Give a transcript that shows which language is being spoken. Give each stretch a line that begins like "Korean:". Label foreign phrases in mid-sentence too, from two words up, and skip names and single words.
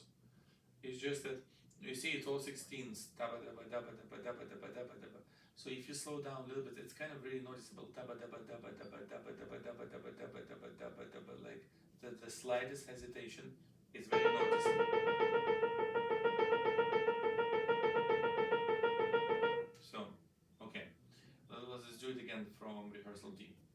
English: It's just that you see it's all 16s. Daba daba daba daba daba daba daba daba. So if you slow down a little bit, it's kind of really noticeable. Daba daba daba daba daba daba daba daba daba daba daba daba. Like the slightest hesitation is very noticeable. So, okay, let's just do it again from rehearsal D.